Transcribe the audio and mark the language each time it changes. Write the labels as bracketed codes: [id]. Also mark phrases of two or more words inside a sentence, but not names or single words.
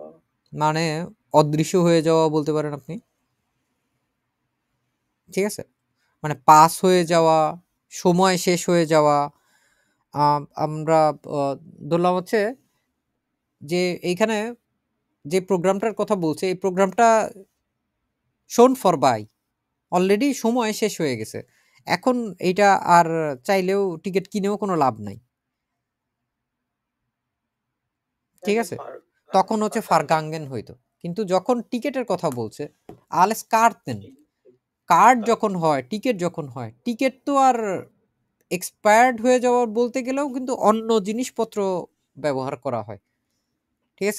[bn] মানে অদৃশ্য হয়ে যাওয়া বলতে পারেন আপনি। ঠিক আছে? মানে পাস হয়ে যাওয়া, সময় শেষ হয়ে যাওয়া। আমরা ধরলাম হচ্ছে যে এইখানে যে প্রোগ্রামটার কথা বলছে, এই প্রোগ্রামটা [de] schon vorbei, [bn] অলরেডি সময় শেষ হয়ে গেছে। এখন এইটা আর চাইলেও টিকেট কিনেও কোনো লাভ নাই। ঠিক আছে? তখন হচ্ছে vergangen হইতো। কিন্তু যখন টিকেটের কথা বলছে [de] alles Karten, [bn] কার্ড যখন হয়, টিকেট যখন হয়, টিকেট তো আর এক্সপায়ার্ড হয়ে যাওয়া বলতে গেলেও কিন্তু অন্য জিনিসপত্র ব্যবহার করা হয়। ঠিক আছে?